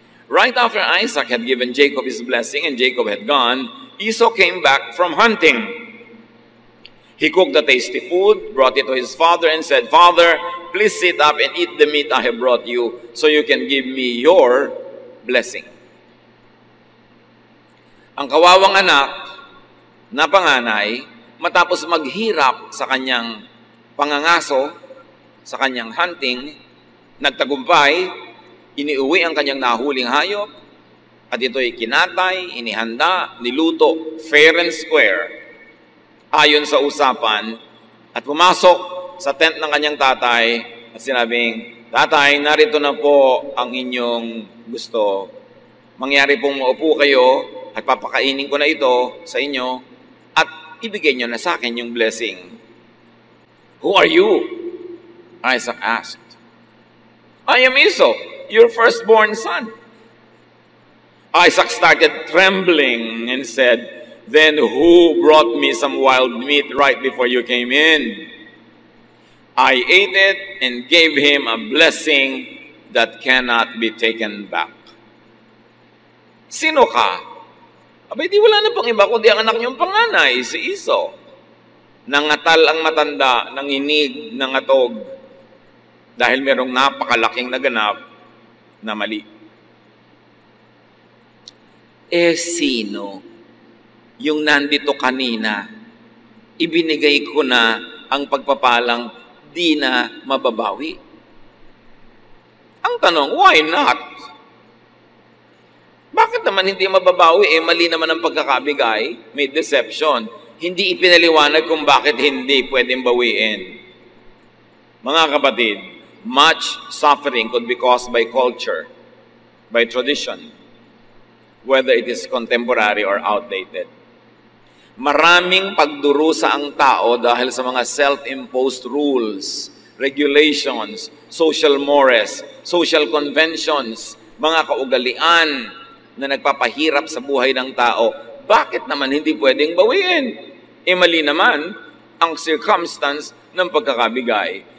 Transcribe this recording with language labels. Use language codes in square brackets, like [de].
[en] Right after Isaac had given Jacob his blessing and Jacob had gone, Esau came back from hunting. He cooked the tasty food, brought it to his father, and said, "Father, please sit up and eat the meat I have brought you, so you can give me your blessing." [tl] Ang kawawang anak na panganay, matapos maghirap sa kanyang pangangaso, sa kanyang hunting, nagtagumpay, iniuwi ang kanyang nahuling hayop, at ito'y kinatay, inihanda, niluto, [en] fair and square, [tl] ayon sa usapan, at pumasok sa tent ng kanyang tatay, at sinabing, "Tatay, narito na po ang inyong gusto. Mangyari pong maupo kayo, at papakainin ko na ito sa inyo, at ibigay nyo na sa akin yung blessing." [en] "Who are you?" Isaac asked. "I am Esau, your firstborn son." Isaac started trembling and said, "Then who brought me some wild meat right before you came in? I ate it and gave him a blessing that cannot be taken back." [tl] "Sino ka?" "Abay, di wala na pang iba kundi ang anak niyong panganay, si Esau." Nangatal ang matanda, nanginig, nangatog, dahil merong napakalaking naganap na mali. Sino yung nandito kanina? Ibinigay ko na ang pagpapalang di na mababawi. Ang tanong, [en] why not? [tl] Bakit naman hindi mababawi? Mali naman ang pagkakabigay, may deception. Hindi ipinaliwanag kung bakit hindi pwedeng bawiin. Mga kapatid, [en] much suffering could be caused by culture, by tradition, whether it is contemporary or outdated. [tl] Maraming pagdurusa ang tao dahil sa mga [en] self-imposed rules, regulations, social mores, social conventions, [tl] mga kaugalian na nagpapahirap sa buhay ng tao. Bakit naman hindi pwedeng bawiin? Mali naman ang circumstance ng pagkakabigay.